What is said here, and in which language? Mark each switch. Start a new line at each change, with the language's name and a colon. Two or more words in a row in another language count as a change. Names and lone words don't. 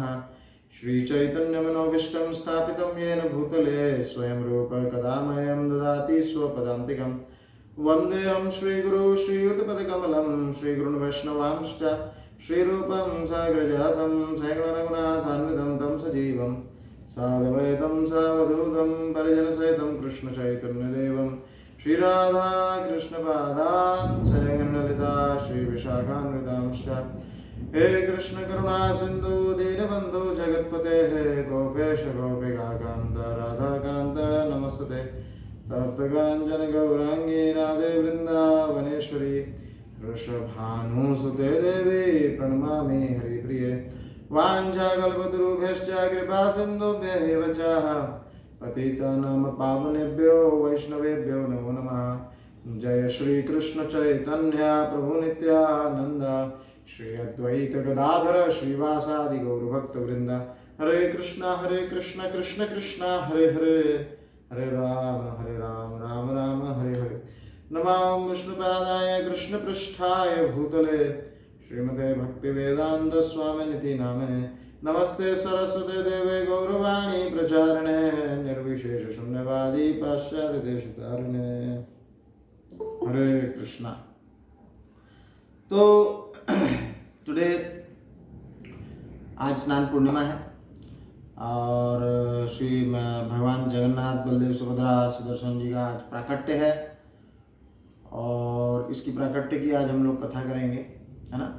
Sanskrit: श्रीचैतन्यमनोभीष्टं स्थापितं येन भूतले स्वयं रूप कदा मह्यं ददाति स्वपदान्तिकं। वन्देऽहं श्रीगुरु श्रीयुतपदकमलं श्रीगुरुन् वैष्णवांश्च श्रीरूपं साग्रजातं सैगणरघुनाथान्वितं तं सजीवं साधवैतं सावधूतं परिजनसहितं कृष्णचैतन्यदेवं श्री राधा कृष्ण पादान् सजगन्नलिता श्री विशाखान्वितांश्च। हे कृष्ण करुणा सिंधु दीनबंधु जगत्पते हे गोपेश गोपिका कांत राधा कांत नमस्ते। तप्तकांचन गौरांगी राधे वृंदावनेश्वरी वृषभानुसुते देवी प्रणमामि हरिप्रिये। वाञ्छाकल्पतरुभ्यश्च कृपा सिन्धुभ्यैव च पतितानां पावनेभ्यो वैष्णवेभ्यो नमो नमः। जय श्री कृष्ण चैतन्य प्रभु नित्यानंद श्री अद्वैत गदाधर श्रीवासादि गौरभक्तवृंद। हरे कृष्ण कृष्ण कृष्ण हरे हरे हरे राम राम राम हरे हरे। नमो विष्णुपादाय कृष्णपृष्ठाय भूतले श्रीमते भक्तिवेदांत स्वामिनिति नामिने। नमस्ते सरस्वते देवे गौरवाणी प्रचारिणे निर्विशेष शून्यवादी पाश्चात्य देशतारिणे। हरे कृष्णा।
Hindi: तो टुडे आज स्नान पूर्णिमा है और श्री भगवान जगन्नाथ बलदेव सुभद्रा सुदर्शन जी का आज प्राकट्य है और इसकी प्राकट्य की आज हम लोग कथा करेंगे, है ना।